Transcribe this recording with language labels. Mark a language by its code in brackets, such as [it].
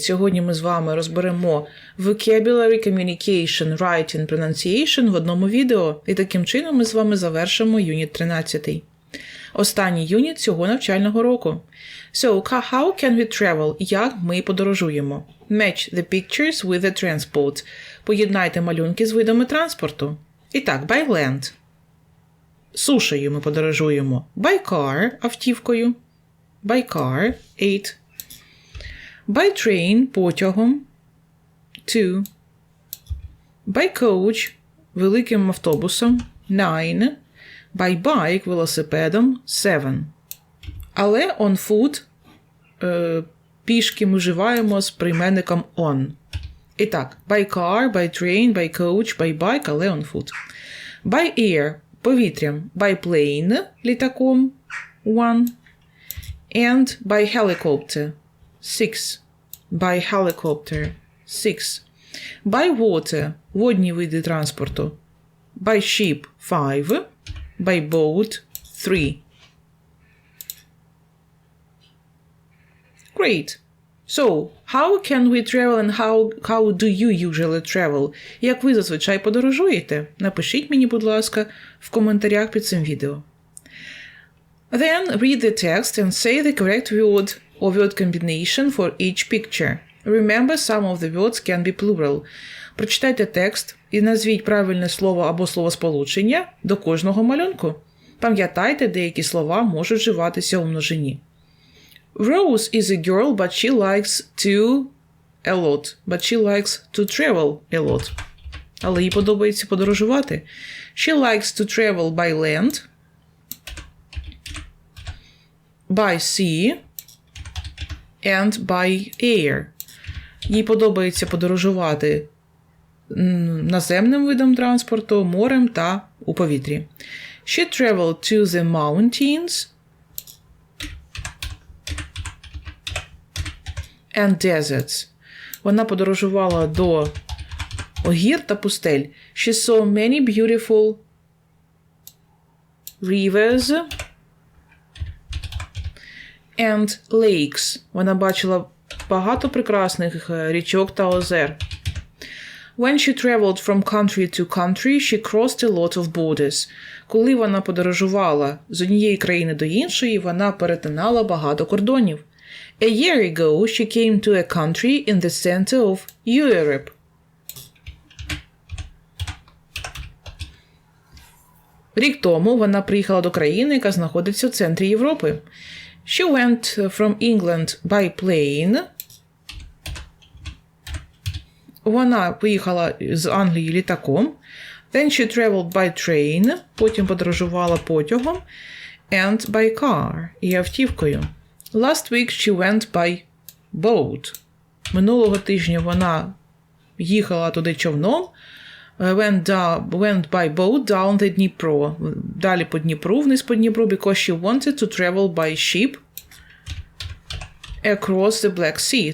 [uk] Сьогодні ми з вами розберемо [en] vocabulary, communication, writing, pronunciation [uk] в одному відео. І таким чином ми з вами завершимо юніт 13. Останній юніт цього навчального року. [en] So, how can we travel? [uk] Як ми подорожуємо? [en] Match the pictures with the transport. [uk] Поєднайте малюнки з видами транспорту. І так, [en] by land. [uk] Сушею ми подорожуємо. [en] By car – [uk] автівкою. [en] By car – 8. By train – [uk] потягом. 2. [en] By coach – [uk] великим автобусом. 9. [en] By bike – [uk] велосипедом. 7. Але [en] on foot [uk] пішки ми вживаємо з прийменником on. І так, [en] by car, by train, by coach, by bike, [uk] але [en] on foot. By air – [uk] повітрям. [en] By plane – [uk] літаком. [en] 1. And by helicopter – 6. By helicopter – 6. By water [uk] – водні види транспорту. [en] By ship – 5. By boat – 3. Great. So, how can we travel and how do you usually travel? [uk] Як ви зазвичай подорожуєте? Напишіть мені, будь ласка, в коментарях під цим відео. [en] Then read the text and say the correct word or word combination for each picture. Remember, some of the words can be plural. [uk] Прочитайте текст і назвіть правильне слово або словосполучення до кожного малюнку. Пам'ятайте, деякі слова можуть вживатися у множині. [en] Rose is a girl, but she likes to a lot. But she likes to travel a lot. [uk] Але їй подобається подорожувати. [en] She likes to travel by land, by sea, and by air. [uk] Їй подобається подорожувати наземним видом транспорту, морем та у повітрі. [en] She traveled to the mountains and deserts. [uk] Вона подорожувала до гір та пустель. [en] She saw many beautiful rivers and lakes. [uk] Вона бачила багато прекрасних річок та озер. [en] When she traveled from country to country, she crossed a lot of borders. [uk] Коли вона подорожувала з однієї країни до іншої, вона перетинала багато кордонів. [en] A year ago, she came to a country in the center of Europe. [uk] Рік тому вона приїхала до країни, яка знаходиться в центрі Європи. [en] She went from England by plane. [uk] Вона поїхала з Англії літаком. [en] Then she traveled by train. [uk] Потім подорожувала потягом. [en] And by car. [uk] І автівкою. [en] Last week she went by boat. [uk] Минулого тижня вона їхала туди човном. [en] Went by boat down the Dnipro. [uk] Далі по Дніпру, вниз по Дніпру, [en] because she wanted to travel by ship across the Black Sea.